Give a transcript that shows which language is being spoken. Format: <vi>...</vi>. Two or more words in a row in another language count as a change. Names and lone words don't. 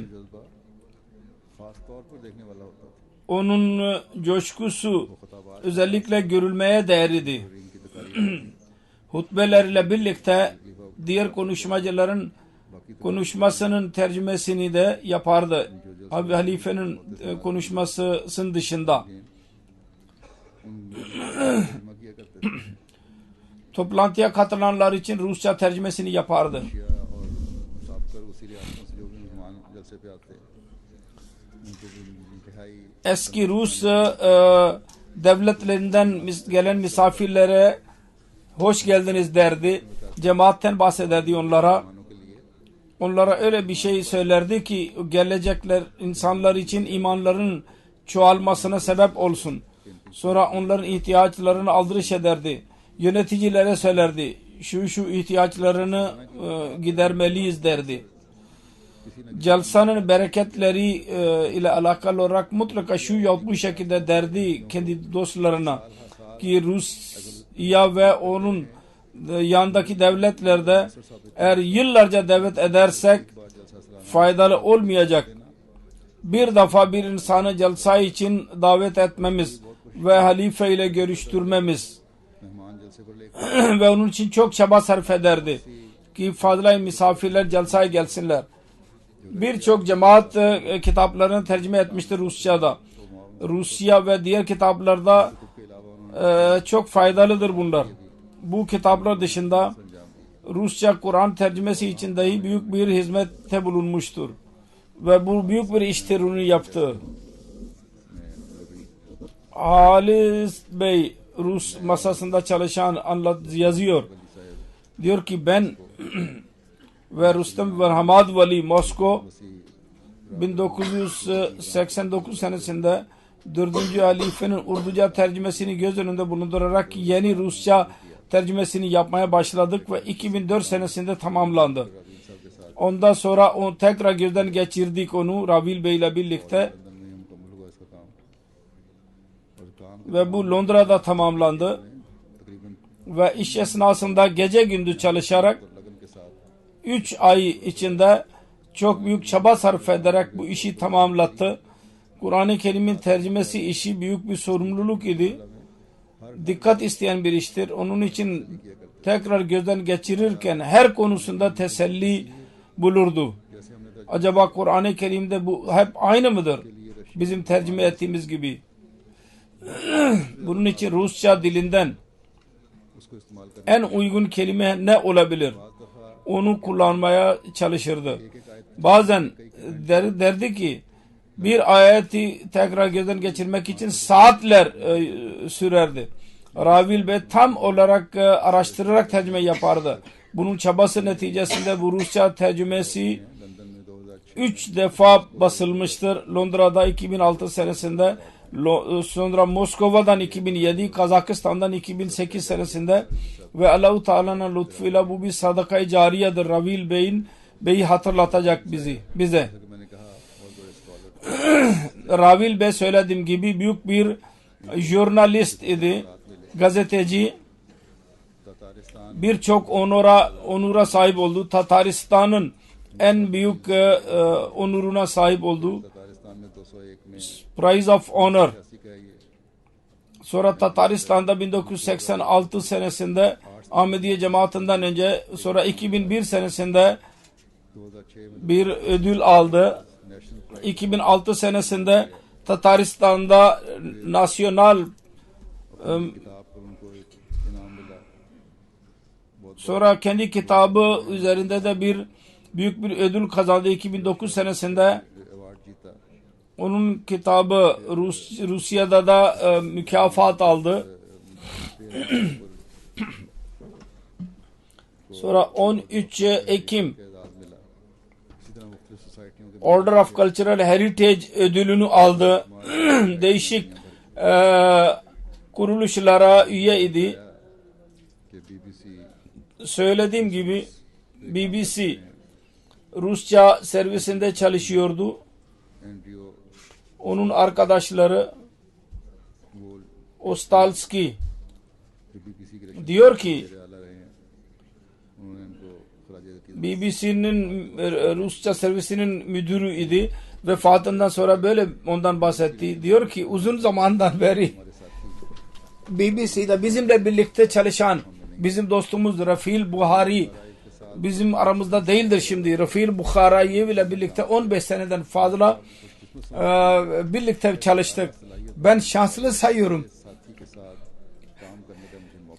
<ur>جذبہ خاص طور پر دیکھنے والا ہوتا تھا.</ur> <tr>onun coşkusu</tr> <ur>وہ خطابات</ur> <tr>özellikle görülmeye değerliydi.</tr> <ur>ان کی تقاریر</ur> <tr>Hutbelerle birlikte diğer konuşmacıların</tr> <ur>बाकी</ur> <tr>konuşmasının tercümesini de yapardı. Abi halifenin konuşmasının dışında.</tr> <ur>ان ترجمہ کیا کرتے تھے.</ur> <tr>Toplantıya katılanlar için Rusça tercümesini yapardı.</tr> <ur>ایشیا اور سابقہ اسی ریاستوں سے جو بھی مہمان جلسے پہ آتے ان کو بھی انتہائی</ur> <tr>Eski Rus devletlerinden gelen misafirlere hoş geldiniz derdi. Cemaatten bahsederdi onlara.</tr> <ur>مہمانوں کے لیے</ur> <tr>Onlara öyle bir şey söylerdi ki gelecekler insanlar için imanların çoğalmasına sebep olsun. Sonra onların ihtiyaçlarını aldırış ederdi. Yöneticilere söylerdi. Şu ihtiyaçlarını gidermeliyiz derdi. Celsanın bereketleri ile alakalı olarak mutlaka şu yahut bu şekilde derdi kendi dostlarına ki Rusya ve onun yandaki devletlerde eğer yıllarca davet edersek faydalı olmayacak. Bir defa bir insanı celsa için davet etmemiz ve halife ile görüştürmemiz</tr> <ur>مہمان جلسے پر لے کر</ur> <tr>ve onun için çok çaba sarf ederdi ki fazla misafirler celsaya gelsinler. Birçok cemaat kitaplarını tercüme etmiştir Rusça'da. Rusya ve diğer kitaplarda</tr> <ur>کے علاوہ انہوں نے</ur> <tr>çok faydalıdır bunlar. Bu kitaplar dışında Rusça Kur'an tercümesi için dahi büyük bir hizmette bulunmuştur. Ve bu büyük bir iştir onu yaptı. Halis Bey Rus masasında çalışan yazıyor. Diyor ki ben ve Rüstem ve Hamad Vali Moskova 1989 senesinde 4. halifenin Urduca tercümesini göz önünde bulundurarak yeni Rusça tercümesini yapmaya başladık ve 2004 senesinde tamamlandı. Ondan sonra onu tekrar gözden geçirdik onu Ravil Bey ile birlikte</tr> <ur>لندن میں مکمل ہوا اس کا کام اور کام</ur> <tr>ve bu Londra'da tamamlandı</tr> <ur>तकरीबन</ur> <tr>ve iş esnasında gece gündüz çalışarak</tr> <ur>لگن کے ساتھ</ur> <tr>3 ay içinde çok büyük çaba sarf ederek bu işi tamamlattı. Kur'an-ı Kerim'in tercümesi işi büyük bir sorumluluk idi. Dikkat isteyen bir iştir. Onun için tekrar gözden geçirirken her konusunda teselli bulurdu.</tr> <ur>جیسے ہم نے</ur> <tr>Acaba Kur'an-ı Kerim'de bu hep aynı mıdır? Bizim tercüme ettiğimiz gibi. Bunun için Rusça dilinden</tr> <ur>اس کو استعمال کرنے</ur> <tr>en uygun kelime ne olabilir? Onu kullanmaya çalışırdı. Bazen derdi ki bir ayeti tekrar gözden geçirmek için saatler sürerdi. Ravil Bey tam olarak araştırarak tercüme yapardı. Bunun çabası neticesinde bu Rusça tercümesi</tr> <ur>لندن میں 2006</ur> <tr>3 defa basılmıştır. Londra'da 2006 senesinde, sonra Moskova'dan 2007, Kazakistan'dan 2008 senesinde ve Allah-u Teala'nın lütfuyla bu bir sadaka-i cariyedir. Ravil Bey'i hatırlatacak bize.</tr> <ur>کہ میں نے کہا بہت بڑے اسکالر</ur> <tr>Ravil Bey söylediğim gibi büyük bir jurnalist idi, gazeteci.</tr> <ur>ततारिस्तान</ur> <tr>Birçok onura sahip oldu. Tataristan'ın en büyük onuruna sahip oldu.</tr> <ur>تاتارستان میں 201 میں</ur> <en>Prize of Honor.</en> <ur>80 کا ہے یہ</ur> <tr>Sonra Tataristan'da 1986 senesinde Ahmediye cemaatinden önce, sonra 2001 senesinde</tr> <ur>2006 میں</ur> <tr>bir ödül aldı.</tr> <ur>नेशनल</ur> <tr>2006 senesinde Tataristan'da nasyonal</tr> <ur>کتاب پر ان کو ایک انعام ملا بہت</ur> <tr>sonra kendi kitabı üzerinde de büyük bir ödül kazandı 2009 senesinde.</tr> <ur>ایوارڈ جیتا</ur> <tr>Onun kitabı Rusya'da da mükafat aldı. Sonra 13 Ekim</tr> <ur>اعزاز ملا اسی طرح مختلف سوسائٹیوں کے</ur> <en>Order of Cultural Heritage</en> <tr>ödülünü aldı. Değişik kuruluşlara üye idi.</tr> <ur>कि BBC</ur> <tr>Söylediğim gibi BBC Rusça servisinde çalışıyordu.</tr> <ur>NGO</ur> <tr>onun arkadaşları</tr> <ur>वो Ostalski جو BBC کے رشین</ur> <tr>diyor ki</tr> <ur>کے اعلیٰ رہے ہیں، انہوں نے ان کو خراج عقیدت</ur> <tr>BBC'nin Rusça servisinin müdürü idi. Vefatından sonra böyle ondan bahsetti. Diyor ki uzun zamandan beri</tr> <ur>ہمارے ساتھی</ur> <tr>BBC'de bizimle birlikte çalışan bizim dostumuz Rafil Buhari bizim aramızda değildir şimdi. Rafil Buhari ile birlikte 15 seneden fazla birlikte çalıştık. Ben şanslı sayıyorum</tr> <ur>ساتھی کے ساتھ کام کرنے کا مجھے موقع</ur>